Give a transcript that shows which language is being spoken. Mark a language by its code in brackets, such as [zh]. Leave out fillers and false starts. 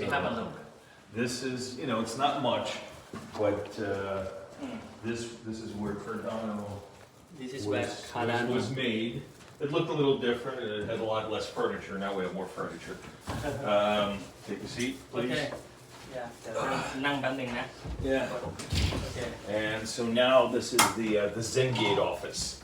[en] we have a look this is it's not much but this is where Cardano this is where Cardano was made it looked a little different it had a lot less furniture now we have more furniture take a seat please okay yeah [th] นั่งแป๊บนึงนะ [en] yeah okay and so now this is the Zengate office